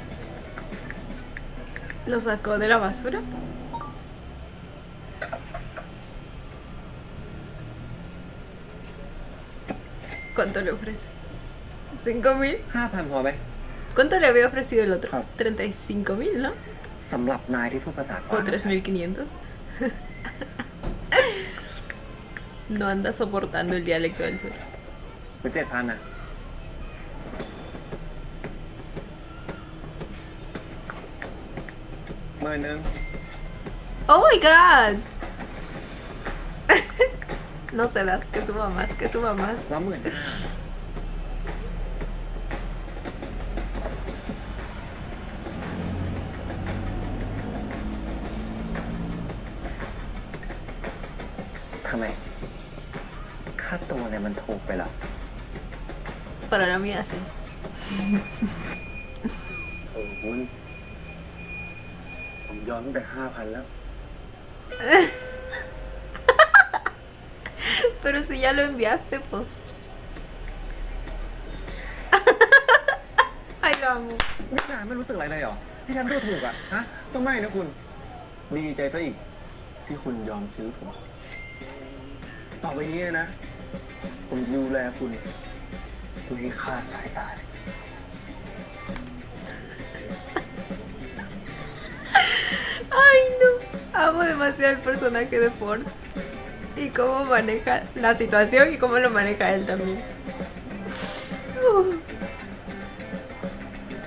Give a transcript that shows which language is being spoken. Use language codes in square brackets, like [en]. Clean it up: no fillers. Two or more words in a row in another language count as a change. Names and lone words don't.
[es] ¿Lo sacó de la basura? ¿Cuánto le ofrece? ¿5,000? [th] 5,000 พอไหม [es] ¿Cuánto le había ofrecido el otro? Ah. 35,000, ¿no? [th] สำหรับนายที่พูดภาษาก [es] ¿O [th] วาง [es] 3,500? No anda soportando el dialecto del sur. [th] หรือ 7,000 นะ 10,000 [en] ¡Oh my god! [es] No se das, que suba más, que suba más. [th] แล้ว 15,000 ทำไม ค่าตัวเนี่ยมันถูกไปเหรอ [es] Para la mía sí. [th] โอ้คุณผมยอมตั้งแต่ 5,000 แล้ว [es] Pero si ya lo enviaste, pues. Ay, lo amo. [th] นี่นายไม่รู้สึกอะไรเลยเหรอ ที่ฉันดูถูกอะฮะ ก็ไม่นะคุณ ดีใจซะอีก ที่คุณยอมซื้อผม ต่อไปนี้นะ ผมดูแลคุณไม่ให้คลาดสายตาเลย [es] Ay, no. Amo demasiado el personaje de Ford. Y cómo maneja la situación y cómo lo maneja él también.